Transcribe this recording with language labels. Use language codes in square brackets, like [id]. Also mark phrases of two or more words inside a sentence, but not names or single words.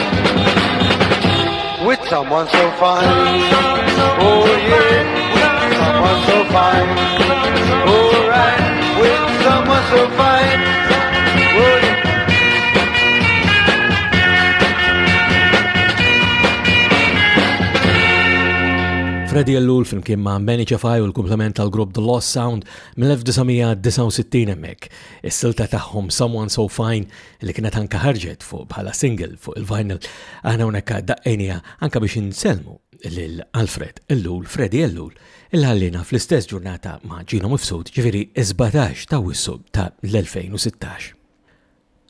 [en] With someone so fine, oh yeah, with someone so fine, alright, with someone so fine, oh yeah. [mt] Freddie Ellul flimkien ma' Benny Ċafaj u l-komplement tal-grupp The Lost Sound mill-1969 hemmhekk. Is-silta tagħhom Someone So Fine li kienet anke ħarġet fuq bħala single fuq il-vinyl aħna hawnhekk daqqejnija anke biex inselmu lil Alfred Ellul, Freddie Ellul, il-ħallina fl-istess ġurnata ma' Gino Mifsud ġifieri 17 ta' Wissu ta' l-2016.